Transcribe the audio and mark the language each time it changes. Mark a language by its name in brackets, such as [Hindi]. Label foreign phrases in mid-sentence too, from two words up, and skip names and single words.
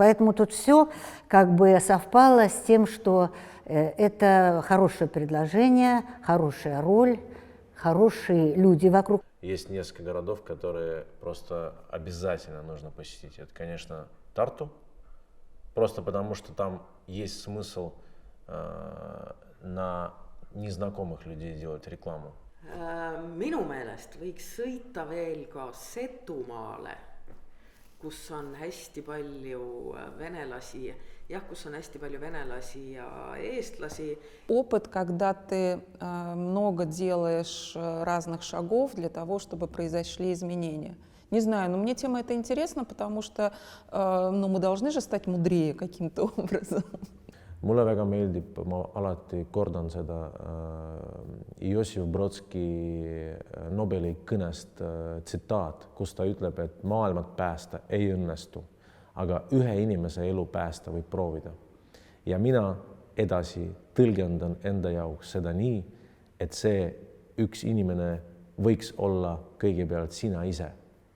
[Russian] Поэтому тут все как бы совпало с тем, что это хорошее предложение, хорошая роль, хорошие люди вокруг. Есть несколько городов, которые просто обязательно нужно посетить. Это, конечно, Тарту, просто потому что там есть смысл на незнакомых людей делать рекламу. [Estonian] Minu meelest võiks sõita veel ka Setumaale, kus on hästi palju venelasi, kus on hästi palju venelasi ja eestlasi. [Russian] Опыт, когда ты много делаешь разных шагов для того, чтобы произошли изменения. Не знаю, но мне тема эта интересна, потому что мы должны же стать мудрее каким-то образом. [Estonian] Mulle väga meeldib, ma alati kordan seda Jossif Brodski Nobeli kõnest tsitaat, kus ta ütleb, et maailmat päästa ei õnnestu, aga ühe inimese elu päästa võib proovida. Ja mina edasi tõlgendan enda jaoks seda nii, et see üks inimene võiks olla kõigepealt sina ise.